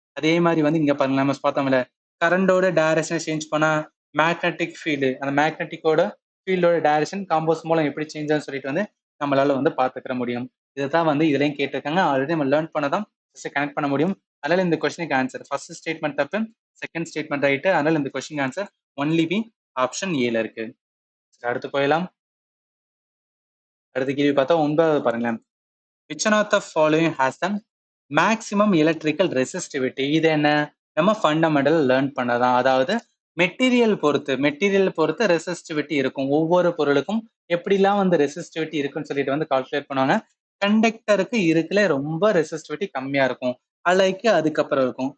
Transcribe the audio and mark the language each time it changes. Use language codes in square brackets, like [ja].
[ta] அதே மாதிரி வந்து இங்க பாருங்க நம்ம பார்த்தோம்ல கரண்டோட டைரக்ஷன் சேஞ்ச் பண்ணா மேக்னெட்டிக் ஃபீல்டு அந்த மேக்னெட்டிக்கோட ஃபீல்டோட டைரக்ஷன் காம்போஸ் மூலம் எப்படி சேஞ்ச் ஆகும்னு சொல்லிட்டு வந்து நம்மளால வந்து பார்த்துக்கிற முடியும். இதுதான் வந்து இதுலயும் கேட்டிருக்காங்க. ஆல்ரெடி நம்ம லேர்ன் பண்ணதான் கனெக்ட் பண்ண முடியும். அதனால இந்த கொஸ்டினுக்கு ஆன்சர் ஃபர்ஸ்ட் ஸ்டேட்மெண்ட் தப்பு, செகண்ட் ஸ்டேட்மெண்ட் ரைட்டு. அதனால இந்த question answer only be option ஏல இருக்கு. அடுத்து போயிடலாம். அடுத்த கேள்வி பார்த்தா 9வது பாருங்களேன். [en] which one of the following has the maximum electrical resistivity? [ta] இது என்ன நம்ம ஃபண்டமெண்டல் லேர்ன் பண்ணதான். அதாவது மெட்டீரியல் பொறுத்து ரெசிஸ்டிவிட்டி இருக்கும். ஒவ்வொரு பொருளுக்கும் எப்படிலாம் வந்து ரெசிஸ்டிவிட்டி இருக்குன்னு சொல்லிட்டு வந்து கால்குலேட் பண்ணுவாங்க. கண்டக்டருக்கு இருக்குல ரொம்ப ரெசிஸ்டிவிட்டி கம்மியா இருக்கும், அலைக்கு அதுக்கப்புறம் இருக்கும்.